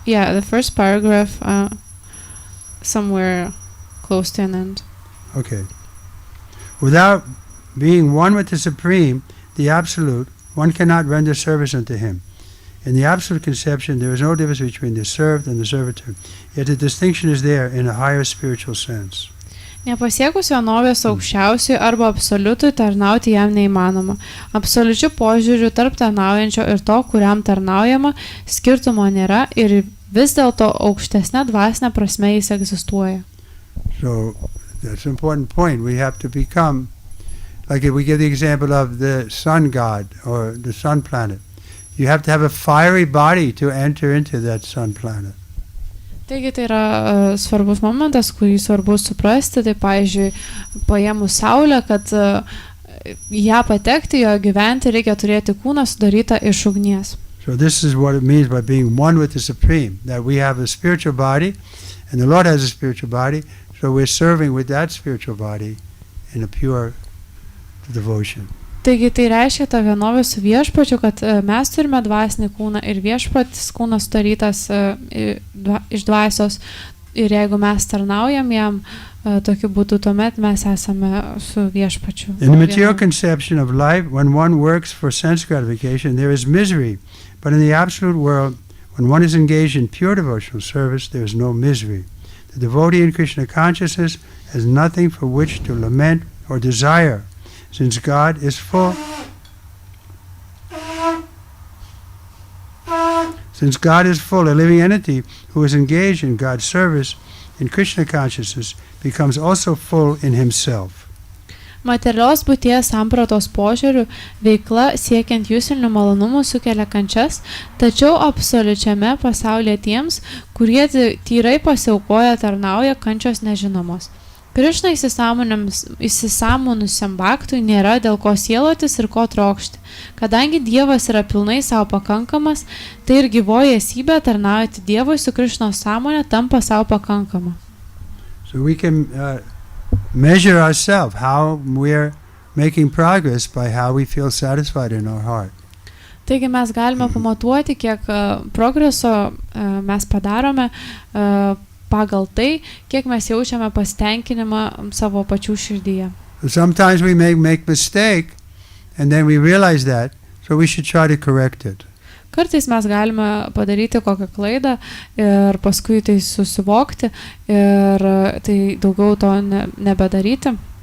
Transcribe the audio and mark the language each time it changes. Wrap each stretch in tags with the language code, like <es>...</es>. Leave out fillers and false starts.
<en>Yeah, the first paragraph, somewhere close to an end. Okay. Without being one with the Supreme, the Absolute, one cannot render service unto Him. In the Absolute conception, there is no difference between the served and the servitor. Yet the distinction is there in a higher spiritual sense.</en> <lt>Nepasiekus vienovės aukščiausiui arba absoliutui tarnauti jam neįmanoma. Absoliučių požiūrių tarp tarnaujančio ir to, kuriam tarnaujama, skirtumo nėra ir vis dėlto aukštesnė dvasinė prasme jis egzistuoja.</lt> <en>So that's an important point. We have to become, like if we give the example of the sun god or the sun planet, you have to have a fiery body to enter into that sun planet.</en> <lt>Taigi tai yra svarbus momentas, kurį svarbu suprasti. Tai pavyzdžiui, paėmus Saulę, kad ją patekti, jo gyventi, reikia turėti kūną sudarytą iš ugnies.</lt> <en>So this is what it means by being one with the Supreme, that we have a spiritual body, and the Lord has a spiritual body, so we're serving with that spiritual body in a pure devotion.</en> <lt>Taigi tai reiškia tą vienovę su viešpačiu, kad mes turime dvasinį kūną ir viešpatis kūnas sudarytas iš dvasios ir jeigu mes tarnaujam jam, tokiu būdu tuomet mes esame su viešpačiu.</lt> <en>In the material conception of life, when one works for sense gratification, there is misery. But in the absolute world, when one is engaged in pure devotional service, there is no misery. The devotee in Krishna consciousness has nothing for which to lament or desire. Since God is full, a living entity who is engaged in God's service in Krishna consciousness becomes also full in himself.</en> <lt>Materialios būties sampratos požiūrių veikla siekiant juslinių malonumų sukelia kančias, tačiau absoliučiame pasaulyje tiems, kurie tyrai pasiaukoja tarnauja, kančios nežinomos. Krišna įsisąmonusiam bhaktui nėra dėl ko sielotis ir ko trokšti. Kadangi Dievas yra pilnai savo pakankamas, tai ir gyvoji esybė tarnaujantį Dievui su Krišnos sąmonė tampa savo pakankama.</lt> <en>So we can measure ourselves how we're making progress by how we feel satisfied in our heart.</en> <lt>Taigi mes galime pamatuoti, kiek progreso mes padarome pagal tai, kiek mes jaučiame pasitenkinimą savo pačių širdyje.</lt> <en>Sometimes we make mistake and then we realize that, so we should try to correct it.</en> <lt>Kartais mes galime padaryti kokią klaidą ir paskui tai susivokti ir tai daugiau to nebedaryti.</lt>